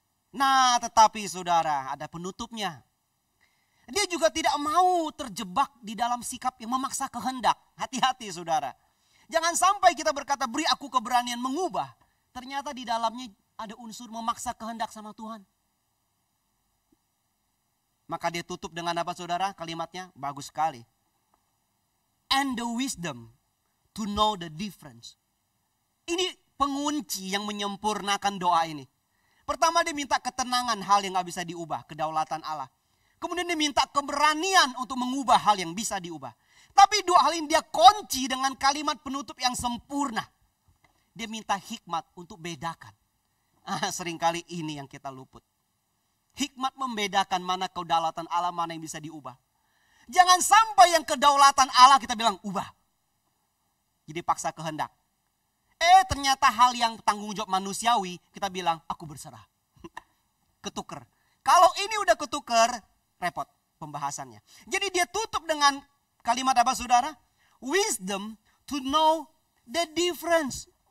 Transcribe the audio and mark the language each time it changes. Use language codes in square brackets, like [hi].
[id] Nah, tetapi saudara, ada penutupnya. Dia juga tidak mau terjebak di dalam sikap yang memaksa kehendak. Hati-hati saudara. Jangan sampai kita berkata beri aku keberanian mengubah. Ternyata di dalamnya ada unsur memaksa kehendak sama Tuhan. Maka dia tutup dengan apa saudara? Kalimatnya bagus sekali. [en] And the wisdom to know the difference. [id] Ini pengunci yang menyempurnakan doa ini. Pertama dia minta ketenangan hal yang gak bisa diubah. Kedaulatan Allah. Kemudian dia minta keberanian untuk mengubah hal yang bisa diubah. Tapi dua hal ini dia kunci dengan kalimat penutup yang sempurna. Dia minta hikmat untuk bedakan. Seringkali ini yang kita luput. Hikmat membedakan mana kedaulatan Allah, mana yang bisa diubah. Jangan sampai yang kedaulatan Allah kita bilang ubah. Jadi paksa kehendak. Ternyata hal yang tanggung jawab manusiawi kita bilang aku berserah. Ketuker. Kalau ini udah ketuker, repot pembahasannya. Jadi dia tutup dengan kalimat apa saudara? [en] Wisdom to know the difference.